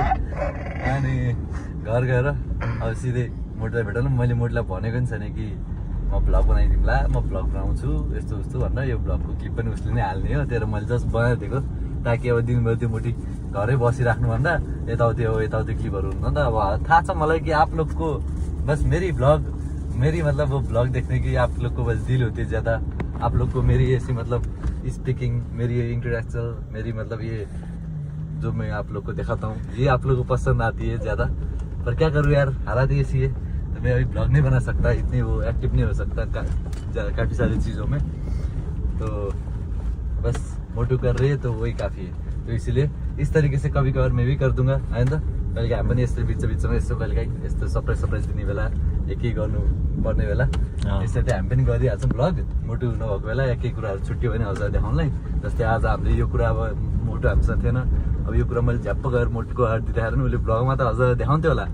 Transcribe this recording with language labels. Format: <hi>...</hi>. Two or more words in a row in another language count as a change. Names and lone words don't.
<ne>अनि घर गएर अब सिधै मोटलाई भेटौँ। मैले मोटलाई भनेको नि छैन कि म भ्लग बनाइदिउँला, म भ्लग बनाउँछु यस्तो उस्तो भनेर। यो भ्लगको क्लिप पनि उसले नै हाल्ने हो, तेरो मैले जस्ट बनाइदिएको ताकि अब दिनभरि त्यो मोटी घरै बसिराख्नुभन्दा यताउति क्लिपहरू हुन्छ नि त।</ne> <hi>अब थाहा छ मलाई कि आप लोग को बस मेरी मतलब वो ब्लॉग देखने की आप लोग को बस दिल होती है ज़्यादा। आप लोग को मेरी ऐसी मतलब स्पीकिंग, मेरी इंटेलेक्चुअल, मेरी मतलब ये जो मैं आप लोग को दिखाता हूँ ये आप लोग को पसंद आती है ज़्यादा। पर क्या करूँ यार, हालात ही ऐसी है तो मैं अभी ब्लॉग नहीं बना सकता, इतनी वो एक्टिव नहीं हो सकता काफ़ी सारी चीज़ों में। तो बस मोटू कर रही है तो वही काफ़ी है। तो इसलिए इस तरीके से कभी कभार मैं भी कर दूंगा आइन्दा।</hi> <ne>कहिले हामी पनि यस्तो बिचमा यस्तो कहिलेकाहीँ यस्तो सरप्राइज दिने बेला या केही गर्नु पर्ने बेला यसरी चाहिँ हामी पनि गरिहाल्छौँ भ्लग। मोटु नभएको बेला या केही कुराहरू छुट्यो भने हजुर देखाउनलाई। जस्तै आज हामीले यो कुरा अब मोटु हामीसँग थिएन, अब यो कुरा मैले झ्याप्प गएर मोटुको हात देखाएर नि उसले भ्लगमा त हजुर देखाउँथ्यो होला।</ne>